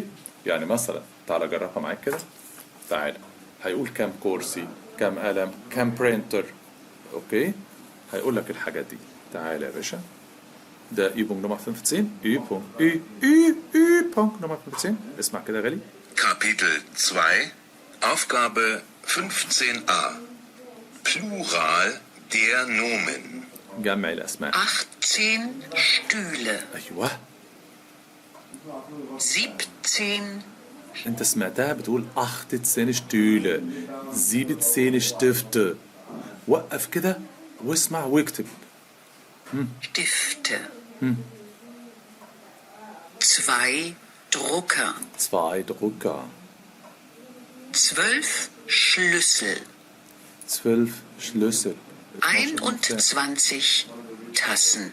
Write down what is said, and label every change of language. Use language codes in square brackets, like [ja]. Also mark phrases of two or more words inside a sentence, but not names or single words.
[ar] يعني مثلا تعالى جربها معاك كده. تعالى هيقول كام كرسي، كام قلم، كام برينتر. اوكي. هيقول لك الحاجات دي. تعالى يا باشا، ده [de] Übung Nummer 15. Übung Nummer 15. [ar] اسمع كده يا غالي. [de] Kapitel 2, Aufgabe 15a. Plural der Nomen. [ar] جمع الأسماء. [de] 18 Stühle. [ar] أيوه. [de] 17 [ar] أنت سمعتها بتقول [de] 18 Stühle 17 Stifte. [ar] وقف كده واسمع واكتب. [de] Stifte. 2 Drucker. 2 Drucker. 12 Schlüssel. 12 Schlüssel. 21 Tassen.